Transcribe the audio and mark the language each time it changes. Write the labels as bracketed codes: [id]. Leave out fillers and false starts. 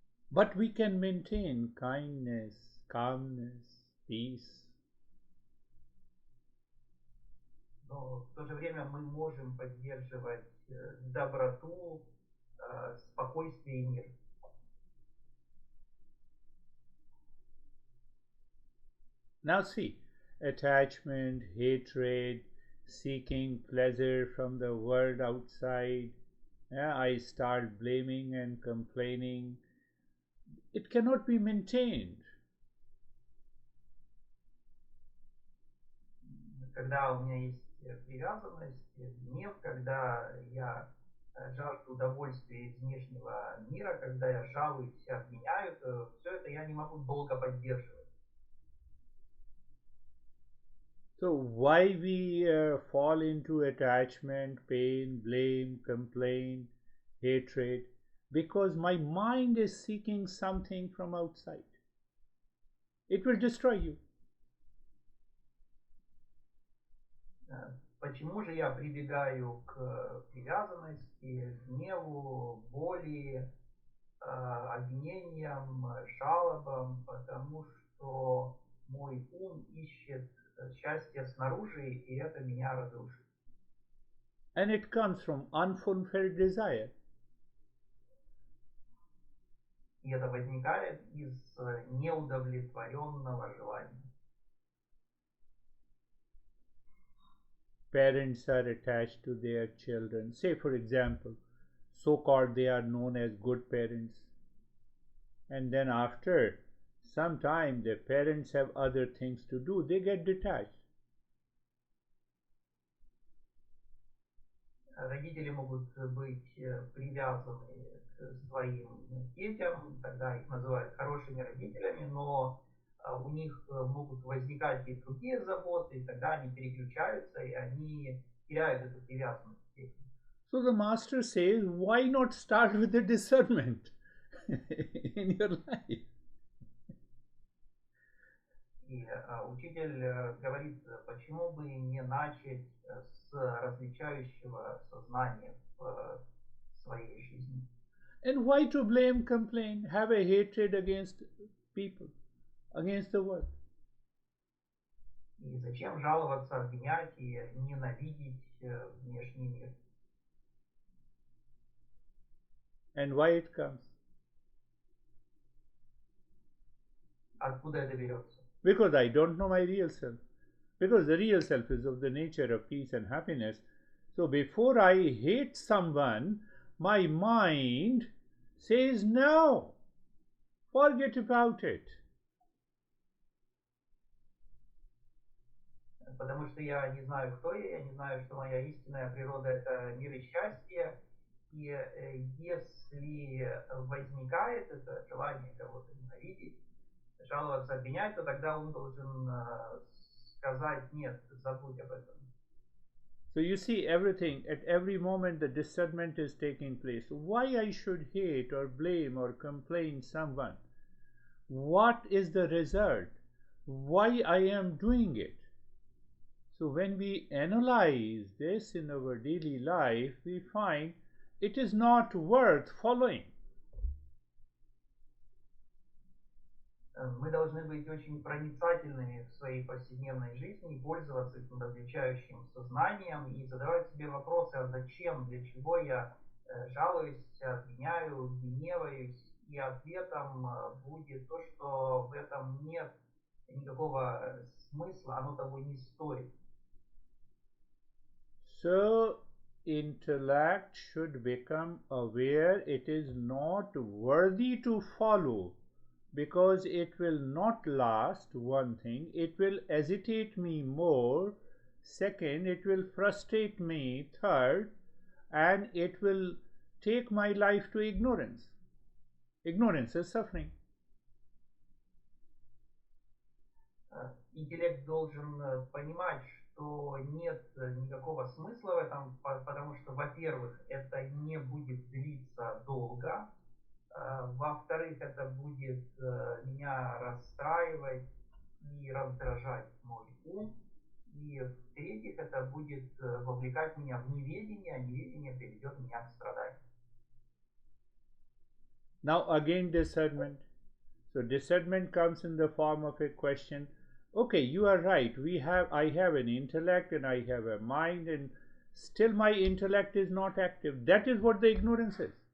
[en] But we can maintain kindness, calmness, peace. [ru] Но в то же время мы можем поддерживать доброту, спокойствие и мир. [en] Now see, attachment, hatred, seeking pleasure from the world outside. Yeah, I start blaming and complaining. It cannot be maintained. [ru] Когда у меня есть привязанность, гнев, когда я жажду удовольствия из внешнего мира, когда я жалуюсь, обвиняю, то все это я не могу долго поддерживать. [en] So why we fall into attachment, pain, blame, complaint, hatred? Because my mind is seeking something from outside. It will destroy you. [ru] Почему же я прибегаю к привязанности, гневу, боли, обвинениям, жалобам? Потому что мой ум ищет счастье снаружи, и это меня разрушит. [en] And it comes from unfulfilled desire. [ru] И это возникает из неудовлетворенного желания. [en] Parents are attached to their children. Say, for example, so called they are known as good parents. And then after some time, their parents have other things to do, they get detached. [ru] Родители могут быть привязаны к своим детям, тогда их называют хорошими родителями, но у них могут возникать и другие заботы, и тогда они переключаются, и они теряют эту привязанность. [en] So the master says, why not start with the discernment in your life? [ru] И учитель говорит, почему бы не начать с различающего сознания в своей жизни. [en] And why to blame, complain, have a hatred against people, against the world? [ru] И зачем жаловаться, обвинять и ненавидеть внешний мир? [en] And why it comes? [ru] Откуда это берется? [en] Because I don't know my real self. Because the real self is of the nature of peace and happiness. So before I hate someone, my mind says no, forget about it. [ru] Потому что я не знаю, кто я не знаю, что моя истинная природа – это мир и счастье. И если возникает это желание кого-то ненавидеть, жаловаться, обвинять, то тогда он должен сказать нет, забудь об этом. [en] So you see everything, at every moment the discernment is taking place. Why I should hate or blame or complain someone? What is the result? Why I am doing it? So when we analyze this in our daily life, we find it is not worth following. [ru] Мы должны быть очень проницательными в своей повседневной жизни и пользоваться этим различающим сознанием и задавать себе вопросы, а зачем, для чего я жалуюсь, обвиняю, гневаюсь. И ответом будет то, что в этом нет никакого смысла, оно того не стоит. [en] So intellect should become aware it is not worthy to follow because it will not last, one thing, it will agitate me more, second, it will frustrate me, third, and it will take my life to ignorance. Ignorance is suffering. [ru] Интеллект должен понимать, что нет никакого смысла в этом, потому что, во-первых, это не будет длиться долго, во-вторых, это будет меня расстраивать и раздражать мой ум, и в-третьих, это будет вовлекать меня в неведение, а неведение приведет меня к страданию. [en] Now again discernment. So discernment comes in the form of a question. Okay, you are right. I have an intellect and I have a mind, and still my intellect is not active. That is what the ignorance is.